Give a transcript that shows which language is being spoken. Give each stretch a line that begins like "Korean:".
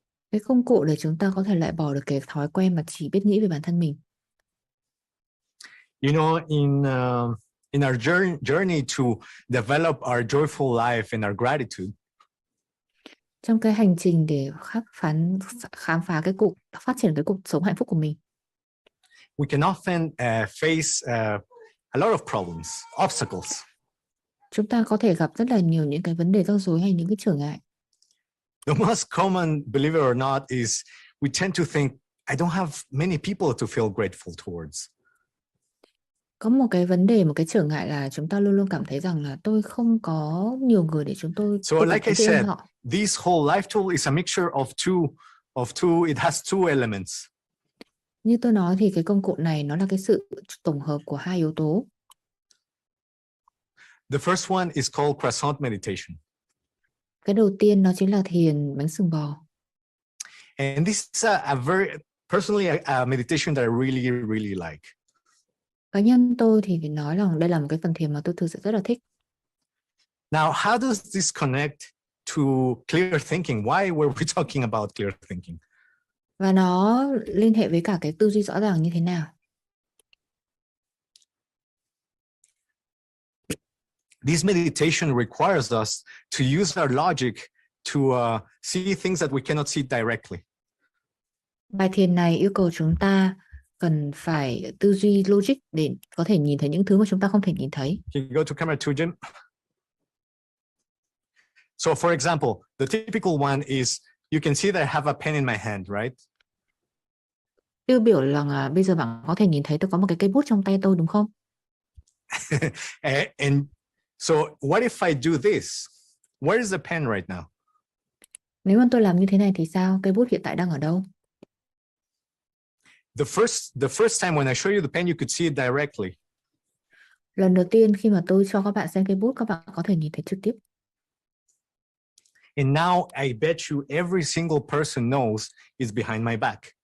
Vietnamese: Cái công cụ để chúng ta có thể loại bỏ được cái thói quen mà chỉ biết nghĩ về bản thân mình.
English: You know, in our journey to develop our joyful life and our gratitude,
Vietnamese: Trong cái hành trình để khám phá phát triển cái cuộc sống hạnh phúc của mình,
English: we can often face a lot of problems, obstacles.
Vietnamese: chúng ta có thể gặp rất là nhiều những cái vấn đề rắc rối hay những cái trở ngại.
English: The most common, believe it or not, is we tend to think, I don't have many people to feel grateful towards.
Vietnamese: Có một cái vấn đề, một cái trở ngại là chúng ta luôn luôn cảm thấy rằng là tôi không có nhiều người để tôi
English: So like I said,
Vietnamese: họ.
English: this whole life tool is a mixture of two, it has two elements.
Vietnamese: Như tôi nói thì cái công cụ này nó là cái sự tổng hợp của hai yếu tố.
English: The first one is called croissant meditation.
Vietnamese: Cái đầu tiên nó chính là thiền bánh sừng bò.
English: And this is a very, personally, a meditation that I really, really like.
Vietnamese: Cá nhân tôi thì phải nói rằng đây là một cái phần thiền mà tôi thực sự rất là thích.
English: Now, how does this connect to clear thinking? Why were we talking about clear thinking?
Vietnamese: Và nó liên hệ với cả cái tư duy rõ ràng như thế nào?
English: This meditation requires us to use our logic to see things that we cannot see directly.
Vietnamese: Bài thiền này yêu cầu chúng ta cần phải tư duy logic để có thể nhìn thấy những thứ mà chúng ta không thể nhìn thấy.
English: Can you go to camera 2, Jim? So for example, the typical one is, you can see that I have a pen in my hand, right?
Vietnamese: Tiêu biểu là bây giờ bạn có thể nhìn thấy tôi có một cái cây bút trong tay tôi đúng không?
English: And so what if I do this? Where is the pen right now?
Vietnamese: Nếu mà tôi làm như thế này thì sao? Cây bút hiện tại đang ở đâu?
English: The first time when I show you the pen, you could see it directly.
Vietnamese: Lần đầu tiên khi mà tôi cho các bạn xem cây bút, các bạn có thể nhìn thấy trực tiếp.
English: And now I bet you every single person knows it's behind my back.